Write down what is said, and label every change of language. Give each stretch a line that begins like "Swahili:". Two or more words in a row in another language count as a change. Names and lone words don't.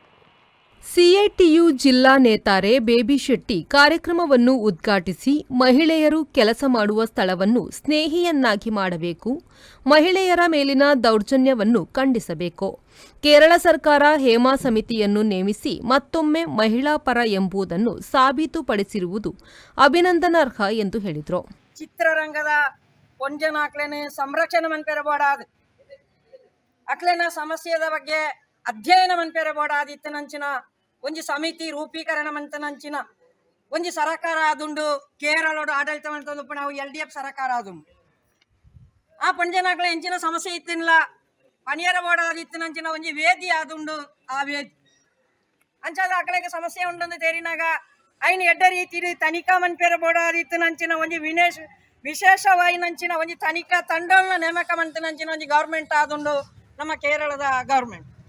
Kannada: ಸಿಐಟಿಯು ಜಿಲ್ಲಾ ನೇತಾರೆ ಬೇಬಿ ಶೆಟ್ಟಿ ಕಾರ್ಯಕ್ರಮವನ್ನು ಉದ್ಘಾಟಿಸಿ ಮಹಿಳೆಯರು ಕೆಲಸ ಮಾಡುವ ಸ್ಥಳವನ್ನು ಸ್ನೇಹಿಯನ್ನಾಗಿ ಮಾಡಬೇಕು, ಮಹಿಳೆಯರ ಮೇಲಿನ ದೌರ್ಜನ್ಯವನ್ನು ಖಂಡಿಸಬೇಕು, ಕೇರಳ ಸರ್ಕಾರ ಹೇಮಾ ಸಮಿತಿಯನ್ನು ನೇಮಿಸಿ ಮತ್ತೊಮ್ಮೆ ಮಹಿಳಾ ಪರ ಎಂಬುದನ್ನು ಸಾಬೀತುಪಡಿಸಿರುವುದು ಅಭಿನಂದನಾರ್ಹ ಎಂದು ಹೇಳಿದರು.
Tulu: ಚಿತ್ರರಂಗದ ಕೊಂಜನಾಕ್ಲೆನ ಸಂರಕ್ಷಣೆ ಮನ್ಪೆರಬೋಡಾದು ಅಕ್ಲೆನ ಸಮಸ್ಯೆದ ಬಗ್ಗೆ ಅಧ್ಯಯನ ಮನ್ಪೆರಬೋಡಾದಿತ್ತನಂಚಿನ ಒಂಜಿ ಸಮಿತಿ ರೂಪೀಕರಣ ಮಂತನಂಚಿನ ಒಂಜಿ ಸರಕಾರ ಆದುಂಡು ಕೇರಳೋಡು ಆಡಳಿತ ಮಂತಂದು ನಾವು LDF ಸರಕಾರ ಆದುಂಡು ಆ ಪಂಜನಾಕ್ಲ ಎಂಚಿನ ಸಮಸ್ಯೆ ಇತ್ತಿನಲ ಪನಿಯರ ಬೋಡಾದಿತ್ತನಂಚಿನ ಒಂಜಿ ವೇದಿ ಆದುಂಡು ಆ ವೇದಿ ಅಂಚಾದ ಅಕ್ಲೆಗೆ ಸಮಸ್ಯೆ ಉಂಡಂದು ತೇರಿನಾಗ ಐನ್ ಎಡ್ಡ ರೀತಿ ತನಿಖಾ ಮನ್ಪೆರ ಬೋಡಾದಿತ್ತನಂಚಿನ ಒಂಜಿ ವಿಶೇಷವಾಯಿನಂಚಿನ ಒಂಜಿ ತನಿಖಾ ತಂಡಗಳನ್ನ ನೇಮಕ ಮಂತನಂಚಿನ ಒಂಜಿ ಗೌರ್ಮೆಂಟ್ ಆದುಂಡು
Kannada: ನಮ್ಮ ಕೇರಳದ ಗೌರ್ಮೆಂಟ್